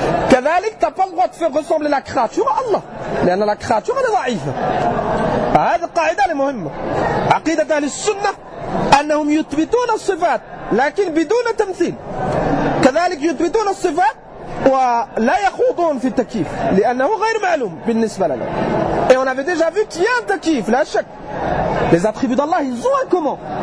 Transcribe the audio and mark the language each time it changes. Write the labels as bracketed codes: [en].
[ar] كذلك [fr] t'as pas le droit de faire ressembler la créature à Allah. [ar] لأن [fr] la créature elle est ضعيفة. [ar] هذه القاعدة المهمة. عقيدة أهل السنة أنهم يثبتون الصفات لكن بدون تمثيل. كذلك يثبتون الصفات ولا يخوضون في التكييف لأنه غير معلوم بالنسبة لنا. [fr] Et on avait déjà vu qu'il y a un takif, la shak. Les attributs d'Allah, ils ont un comment.